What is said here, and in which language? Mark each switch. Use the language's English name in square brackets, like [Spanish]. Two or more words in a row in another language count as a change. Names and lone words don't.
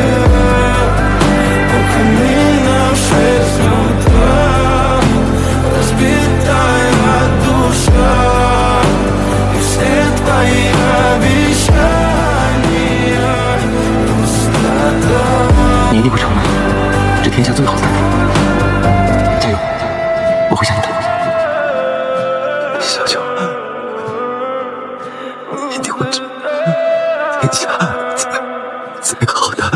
[Russian] У камина в 6 утра разбитая душа и все твои обещания пустота. [Chinese] 你一定会成为这天下最好的大夫，加油！我会向你讨教。小九，一定会成为天下最好的。